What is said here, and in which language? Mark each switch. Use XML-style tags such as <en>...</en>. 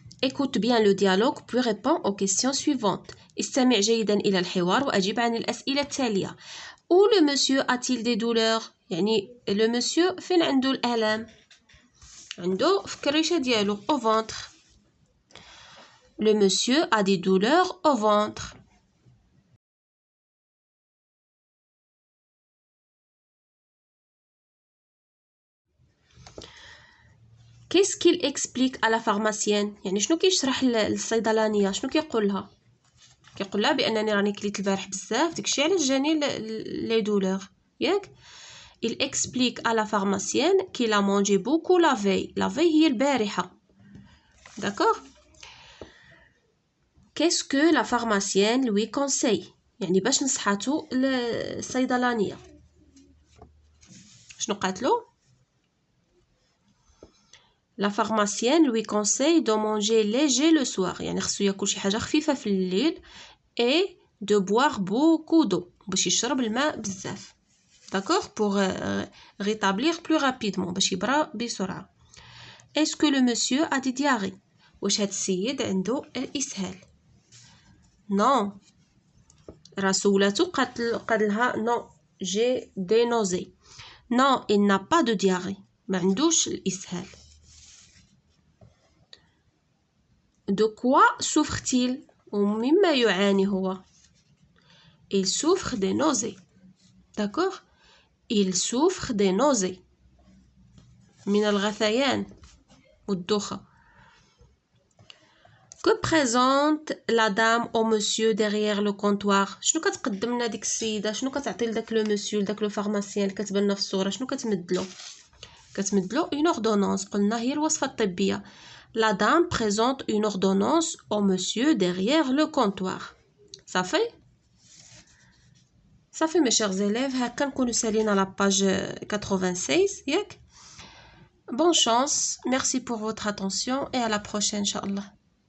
<fr>Écoute bien le dialogue puis réponds aux questions suivantes.</fr> <ar>استمع جيدا إلى الحوار وأجيب عن الأسئلة التالية.</ar> <fr>Où le monsieur a-t-il des douleurs؟</fr> <ar>يعني</ar> <fr>le monsieur</fr> <ar>فين عنده الآلام؟ عنده في الكريشة ديالو</ar> <fr>au ventre. Le monsieur a des douleurs au ventre. Qu'est-ce qu'il explique à la pharmacienne؟</fr> <ar>يعني شنو كيشرح للصيدلانية شنو كيقول لها؟ كيقول لها بانني راني كليت البارح بزاف داكشي علاش جاني</ar> <fr>لي دولور</fr> <ar>ياك.</ar> <fr>il explique à la pharmacienne qu'il a mangé beaucoup la veille. la veille</fr> <ar>هي البارحه</ar> <fr>d'accord. qu'est-ce que la pharmacienne lui conseille</fr> <ar>يعني باش نصحاتو الصيدلانيه شنو قالتلو.</ar> <fr>La pharmacienne lui conseille de manger léger le soir</fr> <ar>يعني خصو ياكل شي حاجه خفيفه في الليل</ar> <fr>et de boire beaucoup d'eau</fr> <ar>باش يشرب الماء بزاف</ar> <fr>d'accord pour rétablir plus rapidement</fr> <ar>باش يبرا بسرعه.</ar> <fr>est-ce que le monsieur a des diarrhées</fr> <ar>واش هاد السيد عنده الاسهال.</ar> <fr>non</fr> <ar>راسولاتو قال لها</ar> <fr>non j'ai des nausées. non il n'a pas de diarrhée</fr> <ar>ما عندوش الاسهال.</ar> <fr>De quoi souffre-t-il</fr> <ar>ومما يعاني هو.</ar> <fr>il souffre des nausées d'accord. il souffre des nausées</fr> <ar>من الغثيان والدوخة.</ar> <fr>Que présente la dame au monsieur derrière le comptoir؟</fr> <ar>شنو كتقدم لنا ديك السيدة؟ شنو كتعطي لداك</ar> <fr>لو مسيو</fr> <ar>لداك</ar> <fr>لو فارماسيان</fr> <ar>اللي كتبان لنا في الصورة؟ شنو كتمدلو؟ كتمدلو</ar> <fr>اون اوردونونس،</fr> <ar>قلنا هي الوصفة الطبية.</ar> <fr>La dame présente une ordonnance au monsieur derrière le comptoir.</fr> <ar>صافي؟ صافي</ar> <fr>mes chers élèves،</fr> <ar>هكا نكونو سالينا</ar> <fr>la page 86</fr> <ar>ياك؟</ar> <fr>Bonne chance, merci pour votre attention et à la prochaine, Inch'Allah.</fr>